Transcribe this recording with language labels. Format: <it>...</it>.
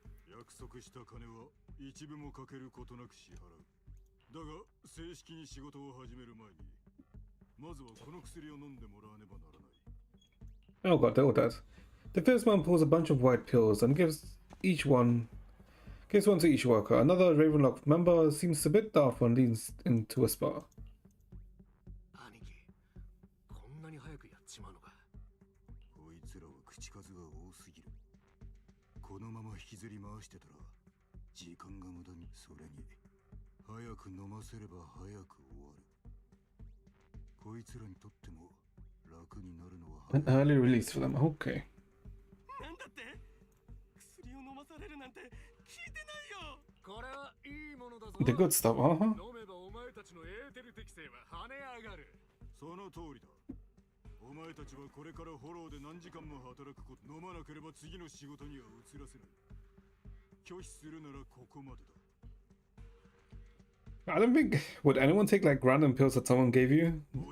<ja>約束した金は一部もかけることなく支払う。だが正式に仕事を始める前にまずはこの薬を飲んでもらわねばならない。</ja> <en>Oh god, they're all dead. The first man pulls a bunch of white pills and gives one to each worker. Another Ravenlock member seems a bit daft and leans in to whisper.</en> <ja>兄貴、こんなに早くやっちまうのか。こいつらは口数が多すぎる。このまま引きずり回してたら時間が無駄に。それに早く飲ませれば早く終わる。こいつらにとっても楽になるのは</ja> <en>An early release for them. Okay.</en> <ja>なんだって？薬を飲まされるなんて聞いてないよ。これはいいものだぞ。</ja> <en>The good stuff,</en> <ja>飲めばお前たちのエーテル適性は跳ね上がる。その通りだ。お前たちはこれからフォローで何時間も働くこと。飲まなければ次の仕事には移らせない。拒否するならここまでだ。</ja> <en>I don't think. Would anyone take like random pills that someone gave you?</en>